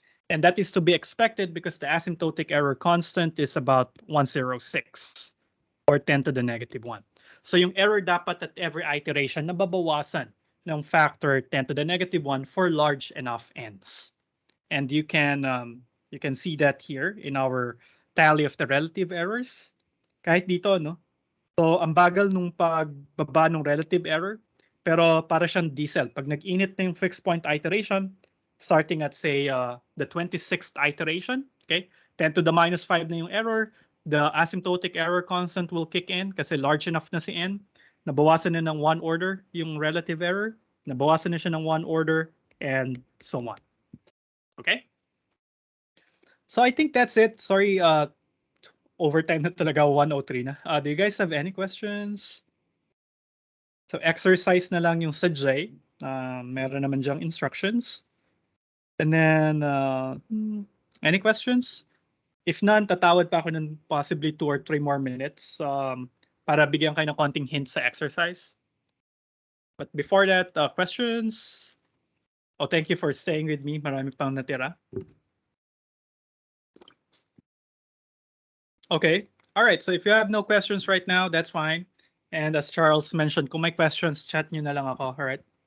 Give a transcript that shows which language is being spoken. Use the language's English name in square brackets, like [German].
[English] And that is to be expected because the asymptotic error constant is about 106 or 10 to the negative 1. [Filipino] So yung error dapat at every iteration nababawasan ng factor 10 to the negative 1 [English] for large enough n's. And you can see that here in our tally of the relative errors. [Filipino] Kahit dito, no? So, ang bagal nung pagbaba ng relative error, pero para siyang diesel. Pag nag-init na yung [English] fixed point iteration, starting at say the 26th iteration, okay? 10 to the minus 5 na yung error, the asymptotic error constant will kick in [Filipino] kasi [English] large enough na si n. [Filipino] Nabawasan na ng 1 order yung relative error, nabawasan na siya ng 1 order, [English] and so on. Okay? So I think that's it. [Filipino] Sorry, overtime na talaga, 1:03 na. [English] Do you guys have any questions? [Filipino] So exercise na lang yung sa J. Meron naman dyang instructions. [English] And then, any questions? [Filipino] If none, tatawad pa ako ng possibly 2 or 3 more minutes para bigyan kayo ng konting hint sa exercise. [English] But before that, questions? Oh, thank you for staying with me. [Filipino] Marami pang natira. [English] Okay. All right. So if you have no questions right now, that's fine. And as Charles mentioned, [Filipino] kung may questions, chat nyo na lang ako. All right.